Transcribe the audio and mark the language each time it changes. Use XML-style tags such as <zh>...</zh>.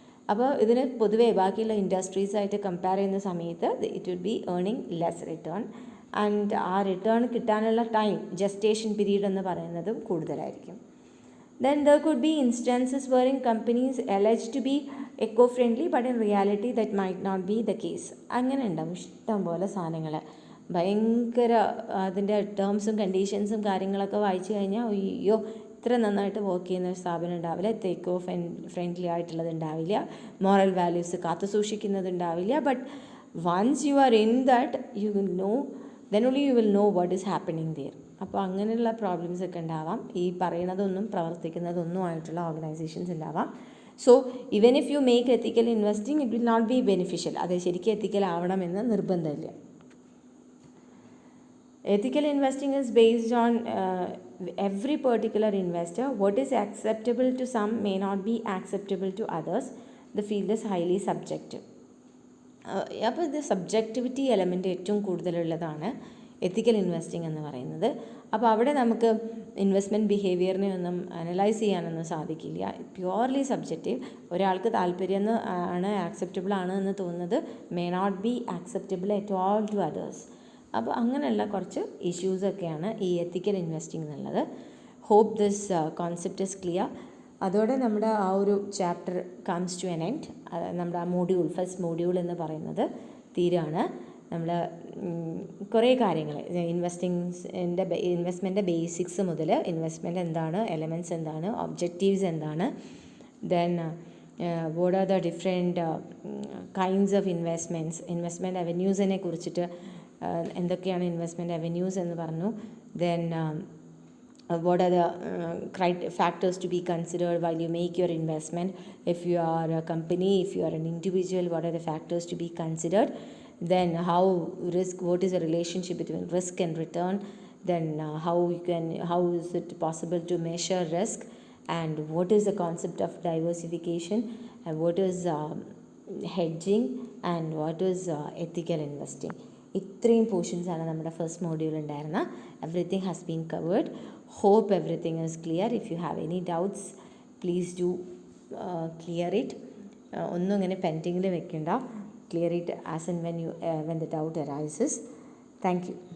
<ml>അപ്പോൾ ഇതിന് പൊതുവേ ബാക്കിയുള്ള ഇൻഡസ്ട്രീസായിട്ട് കമ്പയർ ചെയ്യുന്ന സമയത്ത്</ml> <en>it will be earning less return,</en> <ml>and ആ റിട്ടേൺ കിട്ടാനുള്ള ടൈം, ജസ്റ്റേഷൻ പീരീഡ് എന്ന് പറയുന്നതും കൂടുതലായിരിക്കും.</ml> <en>Then there could be instances wherein companies alleged to be eco-friendly but in reality that might not be the case.</en> <ml>അങ്ങനെ ഉണ്ടാവും ഇഷ്ടം പോലെ സാധനങ്ങൾ. ഭയങ്കര അതിൻ്റെ ടേംസും കണ്ടീഷൻസും കാര്യങ്ങളൊക്കെ വായിച്ചു കഴിഞ്ഞാൽ അയ്യോ ഇത്ര നന്നായിട്ട് വർക്ക് ചെയ്യുന്ന ഒരു സ്ഥാപനം ഉണ്ടാവില്ല, ഇത്ര എക്കോ ഫ്രണ്ട്ലി ആയിട്ടുള്ളത് ഉണ്ടാവില്ല, മോറൽ വാല്യൂസ് കാത്തു സൂക്ഷിക്കുന്നത് ഉണ്ടാവില്ല.</ml> <en>But once you are in that you will know, then only you will know what is happening there.</en> <ml>അപ്പോൾ അങ്ങനെയുള്ള പ്രോബ്ലംസ് ഒക്കെ ഉണ്ടാവാം. ഈ പറയുന്നതൊന്നും പ്രവർത്തിക്കുന്നതൊന്നും ആയിട്ടുള്ള ഓർഗനൈസേഷൻസ് ഉണ്ടാവാം.</ml> <en>So even if you make ethical investing it will not be beneficial.</en> <ml>അത് ശരിക്കും എത്തിക്കൽ ആവണമെന്ന് നിർബന്ധമില്ല.</ml> <en>Ethical investing is based on every particular investor. What is acceptable to some may not be acceptable to others. The field is highly subjective.</en> <ml>അപ്പോൾ ഇത് subjectivity element ഏറ്റവും കൂടുതലുള്ളതാണ് എത്തിക്കൽ investing എന്ന് പറയുന്നത്. അപ്പോൾ അവിടെ നമുക്ക് ഇൻവെസ്റ്റ്മെൻറ്റ് ബിഹേവിയറിനെ ഒന്നും അനലൈസ് ചെയ്യാനൊന്നും സാധിക്കില്ല.</ml> <en>Purely subjective.</en> <ml>ഒരാൾക്ക് താല്പര്യം ആണ്, ആക്സെപ്റ്റബിൾ ആണ് എന്ന് തോന്നുന്നത്</ml> <en>May not be acceptable at all to others.</en> <ml>അപ്പോൾ അങ്ങനെയുള്ള കുറച്ച് ഇഷ്യൂസൊക്കെയാണ് ഈ എത്തിക്കൽ ഇൻവെസ്റ്റിംഗ് എന്നുള്ളത്.</ml> <en>Hope this concept is clear.</en> <ml>അതോടെ നമ്മുടെ ആ ഒരു chapter</ml> <en>Comes to an end.</en> <ml>നമ്മുടെ ആ മോഡ്യൂൾ, ഫസ്റ്റ് മോഡ്യൂൾ എന്ന് പറയുന്നത് തീരാണ്. നമ്മൾ കുറേ കാര്യങ്ങൾ ഇൻവെസ്റ്റ്മെൻറ്റിൻ്റെ ബേസിക്സ് മുതൽ ഇൻവെസ്റ്റ്മെൻറ്റ് എന്താണ്, എലമെൻറ്റ്സ് എന്താണ്, ഒബ്ജക്റ്റീവ്സ് എന്താണ്, then</ml> <en>what are the different kinds of</en> <ml>investment അവന്യൂസിനെ കുറിച്ചിട്ട് എന്തൊക്കെയാണ് ഇൻവെസ്റ്റ്മെൻറ്റ് അവന്യൂസ് എന്ന് പറഞ്ഞു.</ml> <en>Then what are the factors to be considered while you make your investment. If you are a company, if you are an individual, what are the factors to be considered. Then what is the relationship between risk and return. Then how is it possible to measure risk, and what is the concept of diversification, and what is hedging, and what is ethical investing.</en> <ml>ഇത്രയും പോർഷൻസാണ് നമ്മുടെ first module ഉണ്ടായിരുന്നത്.</ml> <en>Everything has been covered. Hope everything is clear. If you have any doubts please do clear it.</en> <ml>ഒന്നും ഇങ്ങനെ പെൻഡിങ്ങിൽ വെക്കണ്ട.</ml> <en>Clear it as and when the doubt arises. Thank you.</en>